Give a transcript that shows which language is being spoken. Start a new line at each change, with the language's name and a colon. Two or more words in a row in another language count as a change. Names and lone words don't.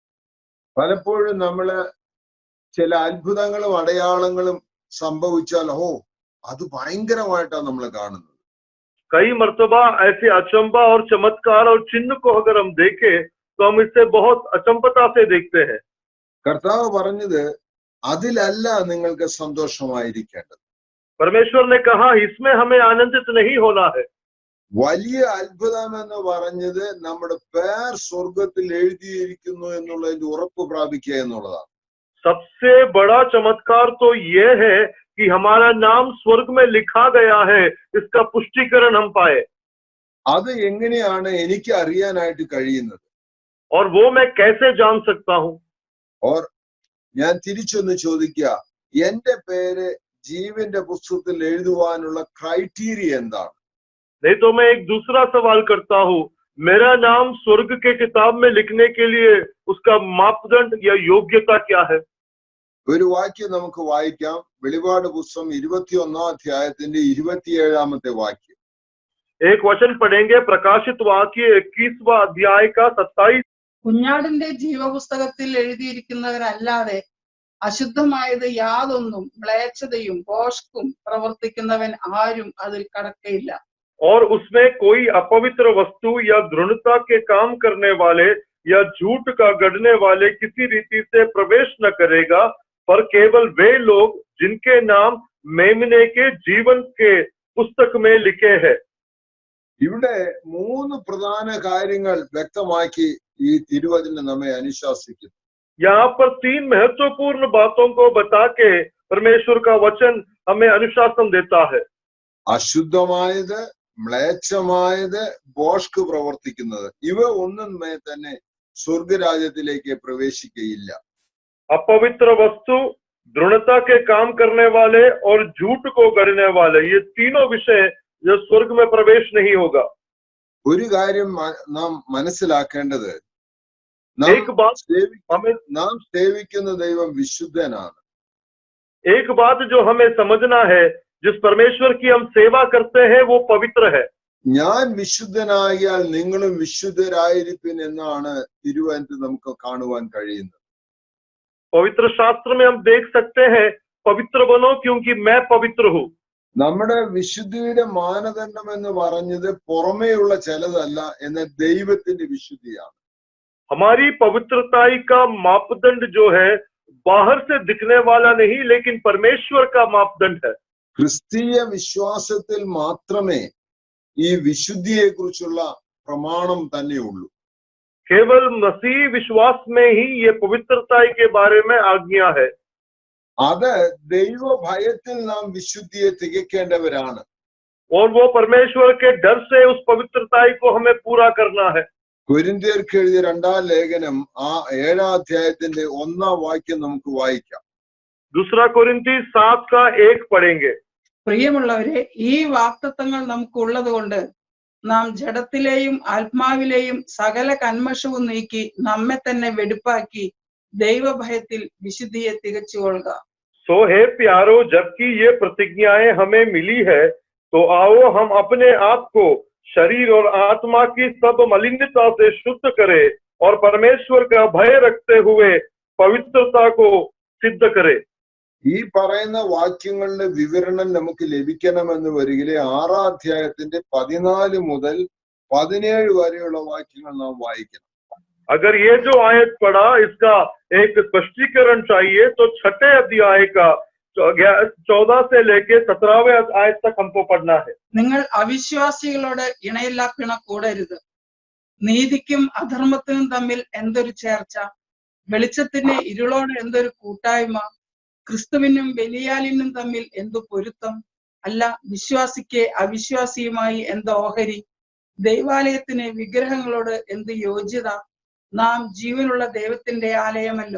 Malayalam: പലപ്പോഴും നമ്മള് ചില അത്ഭുതങ്ങളും അടയാളങ്ങളും സംഭവിച്ചാൽ അത് ഭയങ്കരമായിട്ടാണ് നമ്മൾ കാണുന്നത്.
Hindi: कई मर्तबा ऐसे अचंबा और चमत्कार और चिन्ह को अगर हम देखें तो हम इससे बहुत अचंबता से देखते हैं।
Malayalam: കർത്താവ് പറഞ്ഞത് അതിലല്ല നിങ്ങൾക്ക് സന്തോഷമായിരിക്കേണ്ടത്.
Hindi: परमेश्वर ने कहा इसमें हमें आनंदित नहीं होना है।
Malayalam: വലിയ അത്ഭുതം എന്ന് പറഞ്ഞത് നമ്മുടെ പേർ സ്വർഗത്തിൽ എഴുതിയിരിക്കുന്നു എന്നുള്ളതിന്റെ ഉറപ്പ് പ്രാപിക്കുക എന്നുള്ളതാണ്.
Hindi: सबसे बड़ा चमत्कार तो ये है कि हमारा नाम स्वर्ग में लिखा गया है, इसका पुष्टिकरण हम पाए।
Malayalam: അത് എങ്ങനെയാണ് എനിക്ക് അറിയാനായിട്ട് കഴിയുന്നത്?
Hindi: और वो मैं कैसे जान सकता हूँ?
Malayalam: और ഞാൻ തിരിച്ചൊന്ന് ചോദിക്കുക, എന്റെ പേര് ജീവന്റെ പുസ്തകത്തിൽ എഴുതുവാനുള്ള ക്രൈറ്റീരിയ എന്താണ്?
Hindi: नहीं तो मैं एक दूसरा सवाल करता हूँ, मेरा नाम स्वर्ग के किताब में लिखने के लिए उसका मापदंड या योग्यता क्या है?
Malayalam: ഒരു വാക്യം നമുക്ക് വായിക്കാം. വെളിപാട് പുസ്തകം 21-ാം അധ്യായത്തിന്റെ 27-ാമത്തെ വാക്യം.
Hindi: एक वचन पढ़ेंगे, प्रकाशित वाक्य 21वां अध्याय का 27।
Malayalam: കുഞ്ഞാടിന്റെ ജീവപുസ്തകത്തിൽ എഴുതിയിരിക്കുന്നവരല്ലാതെ അശുദ്ധമായത് യാതൊന്നും മ്ലേച്ഛതയും ഭോഷ്കും പ്രവർത്തിക്കുന്നവൻ ആരും അതിൽ കടക്കയില്ല.
Hindi: और उसमें कोई अपवित्र वस्तु या घृणता के काम करने वाले या झूठ का गढ़ने वाले किसी रीति से प्रवेश न करेगा, पर केवल वे लोग जिनके नाम मेमने के जीवन के पुस्तक में लिखे हैं।
Malayalam: ഇവിടെ 3 പ്രധാന കാര്യങ്ങൾ വ്യക്തമാക്കി ഈ തിരുവചനം നമ്മെ അനുശാസിക്കുന്നു.
Hindi: यहाँ पर 3 महत्वपूर्ण बातों को बता के परमेश्वर का वचन हमें अनुशासन देता है।
Malayalam: അശുദ്ധമായത്, മ്ലേച്ഛമായത്, ഭോഷ്ക് പ്രവർത്തിക്കുന്നത്, ഇവ ഒന്നും തന്നെ സ്വർഗരാജ്യത്തിലേക്ക് പ്രവേശിക്കുകയില്ല.
Hindi: अपवित्र वस्तु, घृणता के काम करने वाले और झूठ को गढ़ने वाले, ये तीनों विषय जो स्वर्ग में प्रवेश नहीं होगा।
Malayalam: ഒരു കാര്യം നാം മനസ്സിലാക്കേണ്ടത്,
Hindi: एक बात हमें
Malayalam: നാം സേവിക്കുന്ന ദൈവം വിശുദ്ധനാണ്.
Hindi: एक बात जो हमें समझना है, जिस परमेश्वर की हम सेवा करते हैं वो पवित्र है।
Malayalam: ഞാൻ വിശുദ്ധനാകിയാൽ നിങ്ങളും വിശുദ്ധരായിരിപ്പിൻ എന്നാണ് തിരുവചനത്തിൽ നമുക്ക് കാണുവാൻ കഴിയുന്നത്.
Hindi: पवित्र शास्त्र में हम देख सकते हैं, पवित्र बनो क्योंकि मैं पवित्र हूँ।
Malayalam: നമ്മുടെ വിശുദ്ധിയുടെ മാനദണ്ഡം എന്ന് പറഞ്ഞത് പുറമേയുള്ള ചിലതല്ല, എന്നാൽ ദൈവത്തിന്റെ വിശുദ്ധിയാണ്.
Hindi: हमारी पवित्रताई का मापदंड जो है बाहर से दिखने वाला नहीं, लेकिन परमेश्वर का मापदंड है।
Malayalam: ക്രിസ്തീയ വിശ്വാസത്തിൽ മാത്രമേ ഈ വിശുദ്ധിയെ കുറിച്ചുള്ള പ്രമാണം തന്നെയുള്ളൂ.
Hindi: केवल मसीह विश्वास में ही ये पवित्रताई के बारे में आज्ञा है।
Malayalam: അത് ദൈവ ഭയത്തിൽ നാം വിശുദ്ധിയെ തികയ്ക്കേണ്ടവരാണ്.
Hindi: और वो परमेश्वर के डर से उस पवित्रताई को हमें पूरा करना है।
Malayalam: കൊരിന്ത്യർക്ക് എഴുതിയ 2-ാം ലേഖനം 7-ാം അധ്യായത്തിന്റെ 1-ാം വാക്യം നമുക്ക് വായിക്കാം.
Hindi: दूसरा कोरिन्थी 7:1 पढ़ेंगे।
Malayalam: പ്രിയമുള്ളവരെ, ഈ വാഗ്ദത്തങ്ങൾ നമുക്ക് ഉള്ളത് കൊണ്ട് നാം ജഡത്തിലെയും ആത്മാവിലെയും സകല കന്മഷവും നീക്കി നമ്മെ തന്നെ വെടിപ്പാക്കി ദൈവഭയത്തിൽ വിശുദ്ധിയെ തികച്ചുകൊള്ളുക.
Hindi: सो हे प्यारो, जबकि ये प्रतिज्ञाएं हमें मिली है, तो आओ हम अपने आप को शरीर और आत्मा की सब मलिनता से शुद्ध करें और परमेश्वर का भय रखते हुए पवित्रता को सिद्ध करें।
Malayalam: ഈ പറയുന്ന വാക്യങ്ങളുടെ വിവരണം നമുക്ക് ലഭിക്കണമെന്ന് വരികിലെ 6-ാം അധ്യായത്തിന്റെ 14 മുതൽ 17 വരെയുള്ള വാക്യങ്ങൾ നാം വായിക്കണം.
Hindi: अगर ये जो आयत पढ़ा इसका एक स्पष्टीकरण चाहिए तो 6ठे अध्याय का 14 से लेके 17वें आयत तक हमको पढ़ना है।
Malayalam: നിങ്ങൾ അവിശ്വാസികളോട് ഇണയില്ലാപ്പിണ കൂടരുത്. നീതിക്കും അധർമ്മത്തിനും തമ്മിൽ എന്തൊരു ചേർച്ച, വെളിച്ചത്തിന് ഇരുളോട് എന്തൊരു കൂട്ടായ്മ, ക്രിസ്തുവിനും ബെലിയാലിനും തമ്മിൽ എന്തു പൊരുത്തം, അല്ല വിശ്വാസിക്ക് അവിശ്വാസിയുമായി എന്ത് ഓഹരി, ദൈവാലയത്തിന് വിഗ്രഹങ്ങളോട് എന്ത് യോഗ്യത, നാം ജീവനുള്ള ദൈവത്തിന്റെ ആലയമല്ലോ.